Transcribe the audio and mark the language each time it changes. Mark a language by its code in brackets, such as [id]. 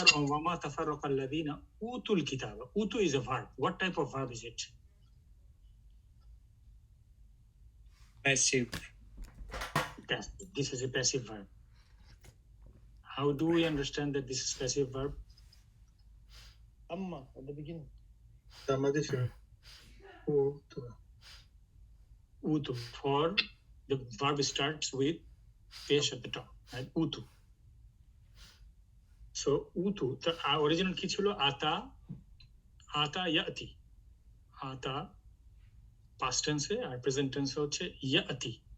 [ar] وما تفرق الذين أوتوا الكتاب. [en] أوتوا is a verb. What type of verb is it? Passive. This is a passive verb. How do we understand that this is passive verb? Amma at the beginning. Utu. For the verb starts with pesh at the top, right? Utu. So utu, the original [bn] কি ছিল? আতা ইয়াতি। আতা past tense আর present tense হচ্ছে ইয়াতি।